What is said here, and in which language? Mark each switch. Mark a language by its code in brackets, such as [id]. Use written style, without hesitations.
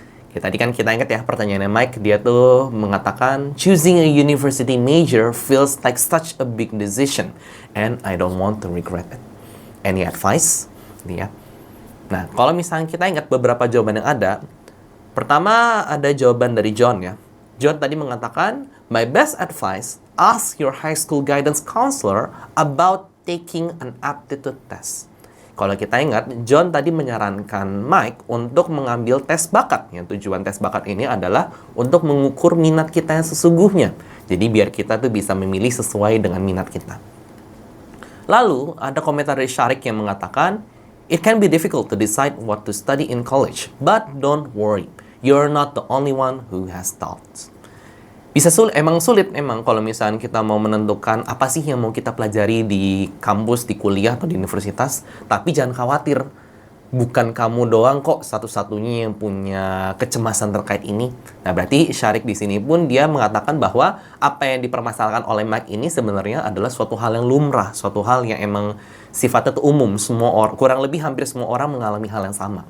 [id] Tadi kan kita ingat ya pertanyaannya Mike, dia tuh mengatakan, [en] choosing a university major feels like such a big decision and I don't want to regret it. Any advice? [id] Ya. Nah, kalau misalnya kita ingat beberapa jawaban yang ada, pertama ada jawaban dari John ya. John tadi mengatakan [en] My best advice, ask your high school guidance counselor about taking an aptitude test. [id] Kalau kita ingat, John tadi menyarankan Mike untuk mengambil tes bakat. Yang tujuan tes bakat ini adalah untuk mengukur minat kita yang sesungguhnya. Jadi biar kita tuh bisa memilih sesuai dengan minat kita. Lalu, ada komentar dari Sharik yang mengatakan, [en] it can be difficult to decide what to study in college, but don't worry. You're not the only one who has thoughts. [id] Emang sulit kalau misalnya kita mau menentukan apa sih yang mau kita pelajari di kampus, di kuliah, atau di universitas. Tapi jangan khawatir, bukan kamu doang kok satu-satunya yang punya kecemasan terkait ini. Nah, berarti Sharik di sini pun dia mengatakan bahwa apa yang dipermasalahkan oleh Mike ini sebenarnya adalah suatu hal yang lumrah, suatu hal yang emang sifatnya itu umum, kurang lebih hampir semua orang mengalami hal yang sama.